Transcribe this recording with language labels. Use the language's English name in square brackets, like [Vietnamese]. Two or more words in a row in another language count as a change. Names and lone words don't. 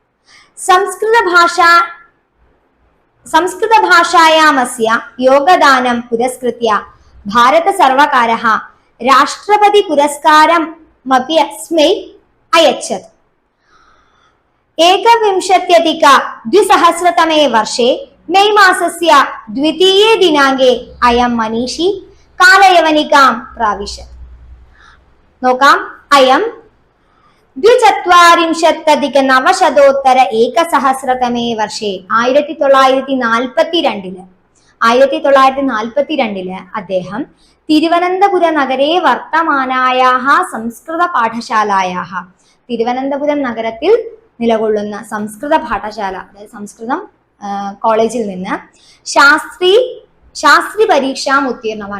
[Sanskrit] संस्कृतभाषायामस्य योगदानं पुरस्कृत्य भारतसर्वकारः राष्ट्रपतिपुरस्कारमपि अस्मै अयच्छत्. 2021 वर्षे मे मासस्य 2 दिनाङ्के अयं मनीषी कालयवनिकां प्राविशत्. [Malayalam] നോക്കാം. [Sanskrit] അയം 2040-900 വർഷേ [Malayalam] 1942 അദ്ദേഹം [Sanskrit] തിരുവനന്തപുര നഗരേ വർത്തമാനായാः സംസ്കൃത പാഠശാലായാः, [Malayalam] തിരുവനന്തപുരം നഗരത്തിൽ നിലകൊള്ളുന്ന സംസ്കൃത പാഠശാല, അതായത് സംസ്കൃതം കോളേജിൽ നിന്ന് [Sanskrit] ശാസ്ത്രി പരീക്ഷാം ഉത്തീർണവാൻ.